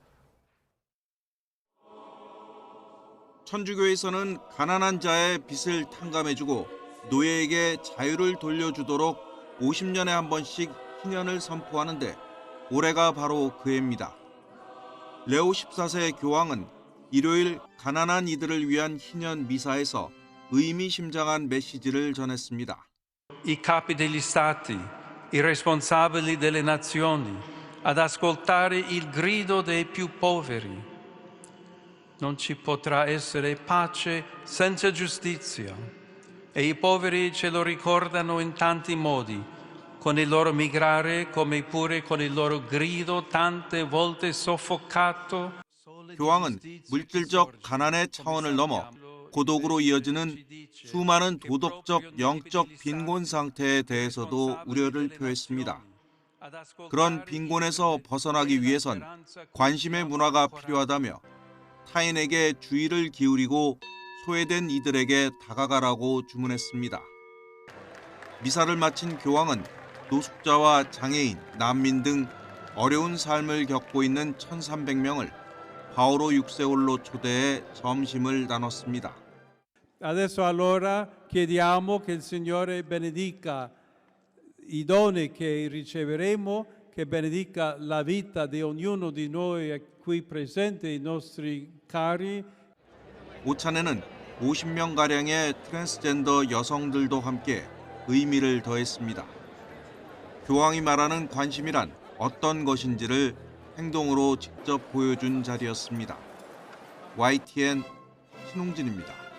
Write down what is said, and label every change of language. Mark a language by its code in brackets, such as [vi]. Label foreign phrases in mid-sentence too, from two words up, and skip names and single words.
[ko] 천주교에서는 가난한 자의 빚을 탕감해주고 노예에게 자유를 돌려주도록 50년에 한 번씩 희년을 선포하는데 올해가 바로 그 해입니다. 레오 14세 교황은 일요일 가난한 이들을 위한 희년 미사에서 의미심장한 메시지를 전했습니다. [it] I capi degli stati, i responsabili delle nazioni, ad ascoltare il grido dei più poveri. Non ci potrà essere pace senza giustizia e i poveri ce lo ricordano in tanti modi, con il loro migrare come pure con il loro grido tante volte soffocato. [ko] 교황은 물질적 가난의 차원을 넘어 고독으로 이어지는 수많은 도덕적, 영적 빈곤 상태에 대해서도 우려를 표했습니다. 그런 빈곤에서 벗어나기 위해선 관심의 문화가 필요하다며 타인에게 주의를 기울이고 소외된 이들에게 다가가라고 주문했습니다. 미사를 마친 교황은 노숙자와 장애인, 난민 등 어려운 삶을 겪고 있는 1,300명을 바오로 6세홀로 초대해 점심을 나눴습니다. [it] Adesso allora chiediamo che il Signore benedica i doni che riceveremo, che benedica la vita di ognuno di noi qui presenti, i nostri cari. [ko] 오찬에는 50명가량의 트랜스젠더 여성들도 함께 의미를 더했습니다. 교황이 말하는 관심이란 어떤 것인지를 행동으로 직접 보여준 자리였습니다. YTN 신웅진입니다.